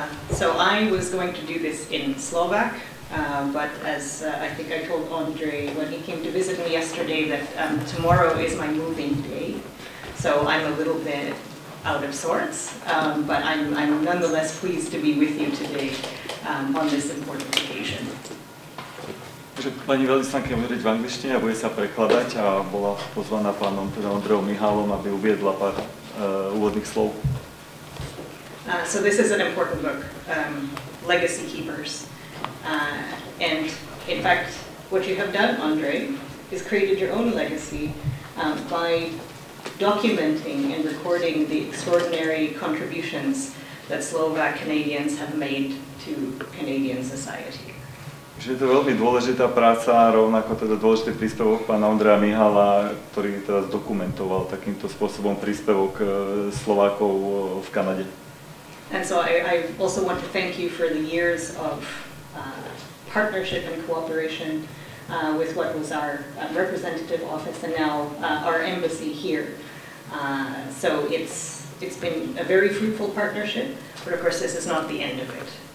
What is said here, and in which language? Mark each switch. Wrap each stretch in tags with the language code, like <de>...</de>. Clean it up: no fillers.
<en>So I was going to do this in Slovak, but as I think I told Andre when he came to visit me yesterday that tomorrow is my moving day, so I'm a little bit out of sorts, but I'm nonetheless pleased to be with you today on this important occasion.</en> <sk>Pani veľvyslankyňa bude hovoriť v angličtine a bude sa prekladať a bola pozvaná pánom Ondrejom Mihálom, aby uviedla pár úvodných slov.</sk> <en>So this is an important book, Legacy Keepers. And in fact, what you have done, Andre, is created your own legacy by documenting and recording the extraordinary contributions that Slovak Canadians have made to Canadian society.</en> <sk>Je to veľmi dôležitá práca, rovnako teda dôležitý príspevok pána Ondreja Mihala, ktorý teraz dokumentoval takýmto spôsobom príspevok Slovákov v Kanade.</sk> <en>And so I also want to thank you for the years of partnership and cooperation with what was our representative office and now our embassy here. So it's been a very fruitful partnership, but of course this is not the end of it.</en>